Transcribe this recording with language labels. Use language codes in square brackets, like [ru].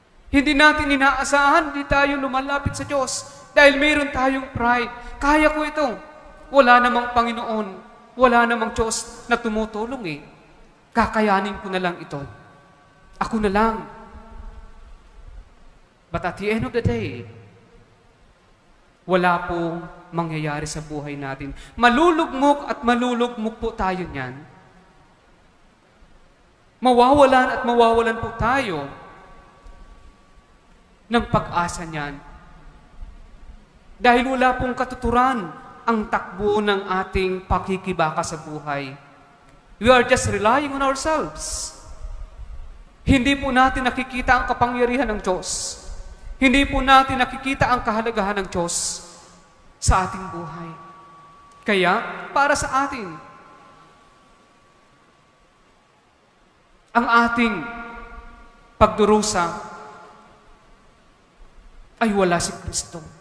[tl] Hindi natin inaasahan, hindi tayo lumalapit sa Diyos dahil mayroon tayong pride. Kaya ko ito. Wala namang Panginoon, wala namang Diyos na tumutulong eh. Kakayanin ko na lang ito. Ako na lang. [en] But at the end of the day, [tl] wala pong mangyayari sa buhay natin. Malulugmok at malulugmok po tayo niyan. Mawawalan at mawawalan po tayo ng pag-asa niyan. Dahil wala pong katuturan ang takbo ng ating pakikibaka sa buhay. [en] We are just relying on ourselves. [tl] Hindi po natin nakikita ang kapangyarihan ng Diyos. Hindi po natin nakikita ang kahalagahan ng Diyos sa ating buhay. Kaya, para sa atin, ang ating pagdurusa ay wala si Kristo.